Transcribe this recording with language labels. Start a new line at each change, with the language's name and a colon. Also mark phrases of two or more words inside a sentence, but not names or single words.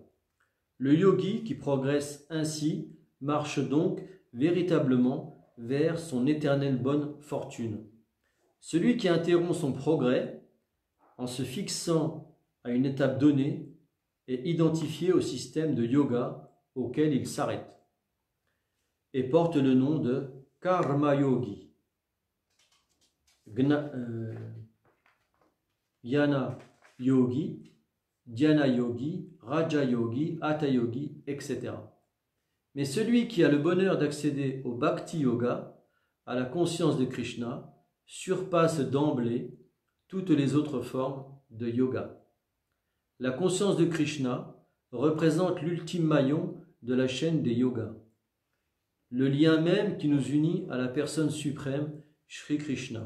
French: Le yogi qui progresse ainsi marche donc véritablement vers son éternelle bonne fortune. Celui qui interrompt son progrès en se fixant à une étape donnée est identifié au système de yoga auquel il s'arrête et porte le nom de Karma Yogi, Jnana Yogi, Dhyana Yogi, Raja Yogi, Hatha Yogi, etc. Mais celui qui a le bonheur d'accéder au Bhakti Yoga, à la conscience de Krishna, surpasse d'emblée toutes les autres formes de yoga. La conscience de Krishna représente l'ultime maillon de la chaîne des yogas, le lien même qui nous unit à la personne suprême, Shri Krishna.